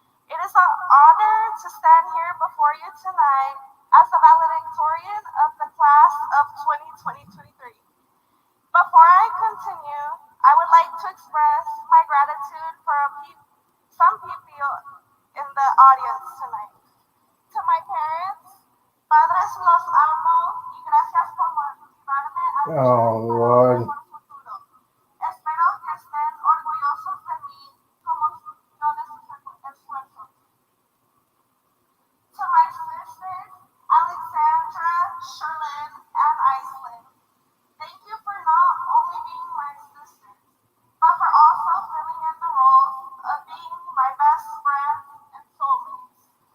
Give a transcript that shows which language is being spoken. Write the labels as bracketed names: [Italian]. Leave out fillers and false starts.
[English] It is an honor to stand here before you tonight as the valedictorian of the class of 2023. Before I continue, I would like to express my gratitude for some people in the audience tonight. To my parents, [Spanish] Padres los amo y gracias por motivarme a [English] Oh, Lord. [Spanish] por futuro. Espero que estén orgullosos de mí como fruto de sus esfuerzos. [English] To my sisters, Alexandra, Sherlyn, and Iceland, thank you for not only being my sisters, but for also filling in the roles of being my best friends and soulmates.